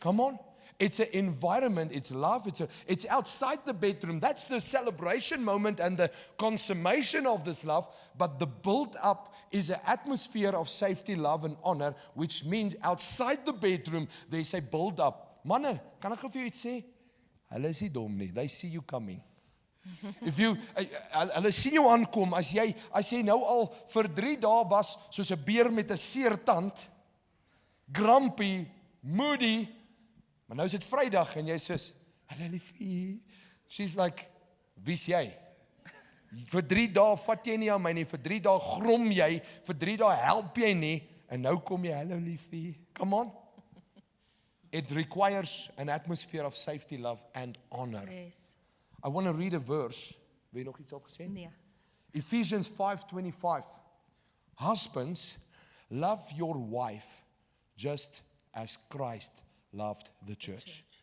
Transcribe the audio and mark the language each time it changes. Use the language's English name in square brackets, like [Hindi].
[English] Come on. It's an environment, it's love, it's outside the bedroom. That's the celebration moment and the consummation of this love. But the build-up is an atmosphere of safety, love, and honor, which means outside the bedroom, there's a build-up. [Afrikaans] Manne, kan ek vir jou iets sê? Hulle is nie dom nie. [English] They see you coming. If you, [Afrikaans] hulle sien jou aankom, as jy nou al vir 3 dae was soos 'n beer met 'n seer tand, grumpy, moody, maar nou is dit Vrydag en jy sê, "Hallo liefie." [English] She's like, [Afrikaans] "Wie's jy?" Vir 3 dae vat jy nie aan my nie, vir 3 dae grom jy, vir 3 dae help jy nie, en nou kom jy, "Hallo liefie." [English] Come on. It requires an atmosphere of safety, love, and honor. Yes. I want to read a verse. [Afrikaans] Wil jy nog iets opgesê? Nee. [English] Ephesians 5:25. Husbands, love your wife just as Christ loved the church.